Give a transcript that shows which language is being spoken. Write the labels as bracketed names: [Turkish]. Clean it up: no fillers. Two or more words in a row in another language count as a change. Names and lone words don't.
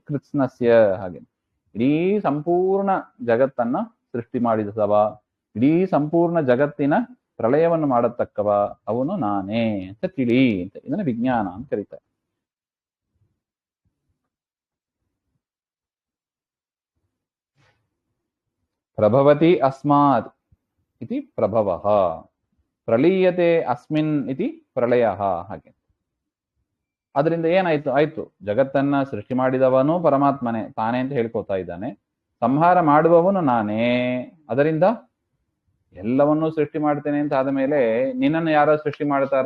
[Kannada] ಕೃತ್ಸ್ನಸ್ಯ ಹಾಗೆ ಇಡೀ ಸಂಪೂರ್ಣ ಜಗತ್ತನ್ನ ಸೃಷ್ಟಿ ಮಾಡಿದವ, ಇಡೀ ಸಂಪೂರ್ಣ ಜಗತ್ತಿನ ಪ್ರಳಯವನ್ನು ಮಾಡತಕ್ಕವ ಅವನು ನಾನೇ ಅಂತ ತಿಳಿ ಅಂತ. ಇದನ್ನ ವಿಜ್ಞಾನ ಅಂತ ಕರೀತಾರೆ. [Sanskrit] ಪ್ರಭವತಿ ಅಸ್ಮಾತ್ ಇತಿ ಪ್ರಭವ, ಪ್ರಳೀಯತೆ ಅಸ್ಮಿನ್ ಇತಿ ಪ್ರಳಯ. [Kannada] ಹಾಗೆ ಅದರಿಂದ ಆಯ್ತು, ಜಗತ್ತನ್ನ ಸೃಷ್ಟಿ ಮಾಡಿದವನು ಪರಮಾತ್ಮನೇ, ತಾನೇ ಅಂತ ಹೇಳ್ಕೊತಾ ಇದ್ದಾನೆ. ಸಂಹಾರ ಮಾಡುವವನು ನಾನೇ. ಅದರಿಂದ ಎಲ್ಲವನ್ನೂ ಸೃಷ್ಟಿ ಮಾಡ್ತೇನೆ ಅಂತ ಆದ ಮೇಲೆ ನಿನ್ನನ್ನು ಯಾರೋ ಸೃಷ್ಟಿ ಮಾಡ್ತಾರಾ?